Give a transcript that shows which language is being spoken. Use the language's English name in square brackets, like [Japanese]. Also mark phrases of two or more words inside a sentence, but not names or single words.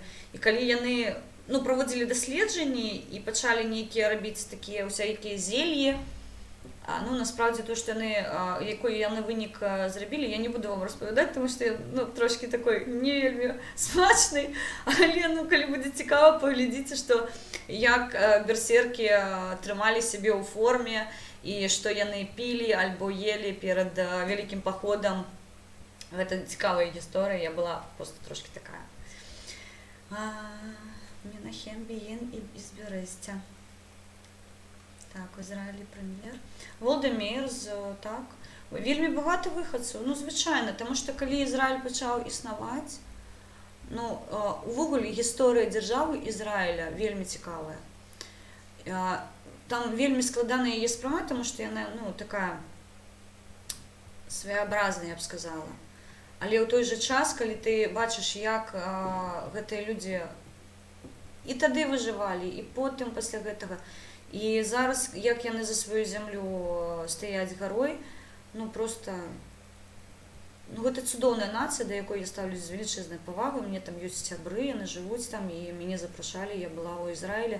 [Belarusian] І калі яны, ну, праводзілі даследжанні і пачалі нейкія рабіць такія усякія зельі, ну, насправді, то, што яны, якой яны вынік зрабілі, я не буду вам распавядаць, тому што я, ну, трошки такой не вельмі смачны, але, ну, калі будзе цікава, паглядзіце, што як берсеркі трымалі сябе ў форме і што яны пілі альбо елі перад вялікім паходам. Гэта цікавая гісторыя, я была просто трошки такая. Менахем, Біїн і Ізберестя. [Ukrainian] Так, у Ізраїлі прем'єр. Володимир, так. Вельмі багато вихадців, ну, звичайно, тому що коли Ізраїль почав існувати, ну, увогуле гісторія держави Ізраїля вельмі цікава. Там вельмі складана її сприймати, тому що вона, ну, така своєобразна, я б сказала. [Belarusian] Але ў той же час, калі ты бачыш, як гэтыя людзі і тады выжывалі, і потым пасля гэтага, і зараз, як яны за сваю зямлю стаяць гарой, ну просто, ну гэта цудоўная нацыя, да якой я ставлюсь з велічэзнай павагай, мне там ёсць сябры, яны жывуць там, і мяне запрашалі, я была ў Ізраілі.